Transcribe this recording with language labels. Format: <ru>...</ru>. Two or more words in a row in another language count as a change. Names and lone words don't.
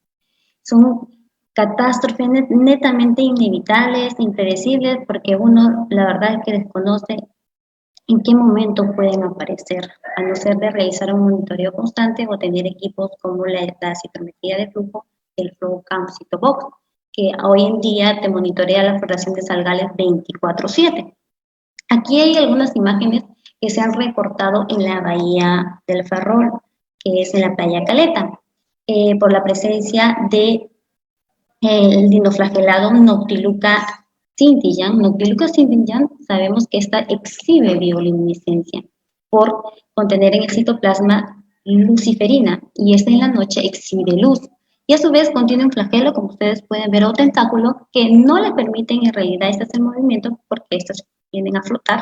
<es>Son catástrofes netamente inevitables, impredecibles, porque uno, la verdad es que desconoce en qué momento pueden aparecer, a no ser de realizar un monitoreo constante o tener equipos como la citometría de flujo, el FlowCam CitoBox, que hoy en día te monitorea la floración de algales 24/7. Aquí hay algunas imágenes que se han reportado en la bahía del Ferrol, que es en la playa Caleta, por la presencia de el dinoflagelado Noctiluca scintillans. Noctiluca scintillans, sabemos que esta exhibe bioluminiscencia por contener en el citoplasma luciferina, y esta en la noche exhibe luz. Y a su vez contiene un flagelo, como ustedes pueden ver, o tentáculo, que no le permiten en realidad hacer movimiento porque estos tienden a flotar.</es>